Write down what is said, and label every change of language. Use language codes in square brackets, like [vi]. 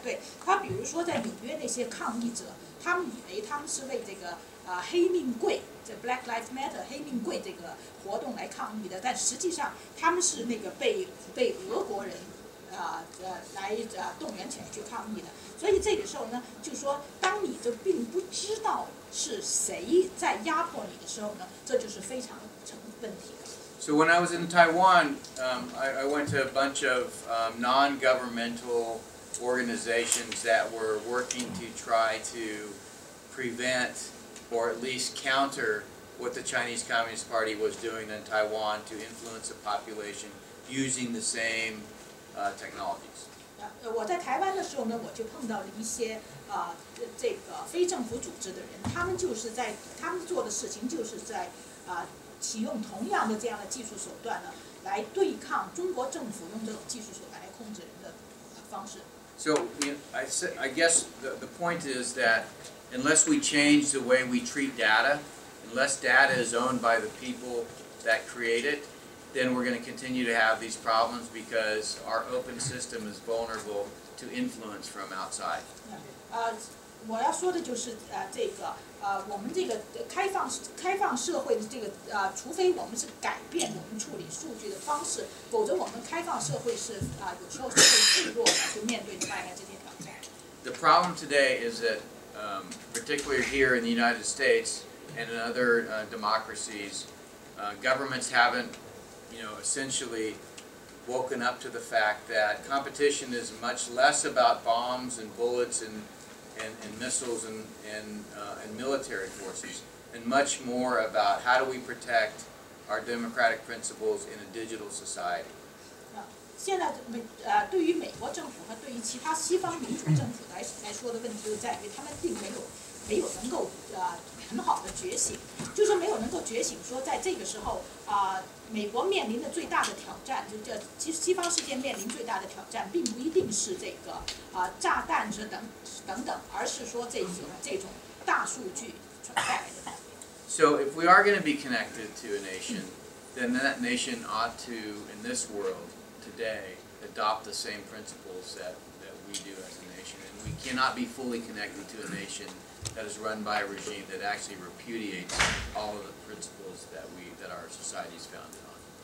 [zh] 对他，比如说在纽约那些抗议者，他们以为他们是为这个黑命贵，这 Black Lives Matter 黑命贵这个活动来抗议的，但实际上他们是那个被俄国人来动员起来去抗议的。所以这个时候呢，就是说，当你就并不知道是谁在压迫你的时候呢，这就是非常成问题的。 [en] So when I was in Taiwan, I went to a bunch of non-governmental organizations that were working to try to prevent or at least counter what the Chinese Communist Party was doing in Taiwan to influence the population using the same technologies. [zh] 我在台湾的时候呢，我就碰到了一些这个非政府组织的人，他们做的事情就是在启用同样的这样的技术手段呢，来对抗中国政府用这种技术手段来控制人的方式。 [en] So I guess the point is that unless we change the way we treat data, unless data is owned by the people that create it, then we're going to continue to have these problems because our open system is vulnerable to influence from outside. [zh] 我要说的就是我们这个开放社会的这个除非我们是改变我们处理数据的方式，否则我们开放社会是有时候是会脆弱的，就面对外面这些挑战。 [en] The problem today is that, particularly here in the United States and in other democracies, governments haven't, essentially woken up to the fact that competition is much less about bombs and bullets and missiles and military forces, and much more about how do we protect our democratic principles in a digital society. [zh] 现在对于美国政府和对于其他西方民主政府来说的问题就在于，他们并没有能够很好的觉醒，就是没有能够觉醒说在这个时候美国面临的最大的挑战，其实西方世界面临最大的挑战，并不一定是这个炸弹等等，而是说这种大数据带来的。 [en] So if we are going to be connected to a nation, then that nation ought to, in this world today, adopt the same principles that we do as a nation. And we cannot be fully connected to a nation that is run by a regime that actually repudiates all of the principles that our society is founded on.